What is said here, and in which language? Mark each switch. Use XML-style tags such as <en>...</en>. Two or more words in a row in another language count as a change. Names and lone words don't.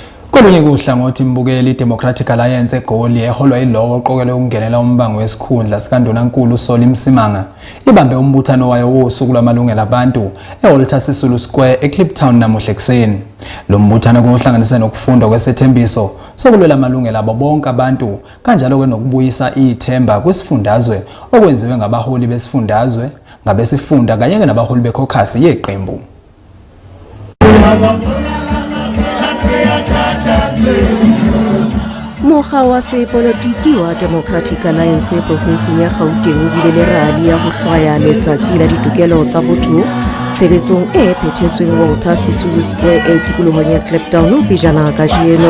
<zu>Kolunye kuhlangothi imbukeli Democratic Alliance eGoli eholwa yilowo oqokelwe ukungenela umbango wesikhundla sikaNdunankulu uSolly Msimanga ibambe umbuthano wayo wosuku lwamalungelo abantu Sisulu Square e-Kliptown namuhla ekuseni. Lo mbuthano kuhlanganisa nokufunda kwesethembiso sokulwela amalungelo abo bonke abantu kanjalo nokubuyisa ithemba kwisifundazwe okwenziwe ngabaholi besifundazwe ngabesifunda kanye nabaholi bekhokhasi yeqembu.</zu> <st>Mokga wa sepolitiki wa Democratic Alliance provinseng ya Gauteng o bile rally ya ho hlwaya letsatsi la ditokelo tsa botho tshebetsong e phethetsweng Sisulu Square e tikolohong ya eCliptown pejana kajeno.</st>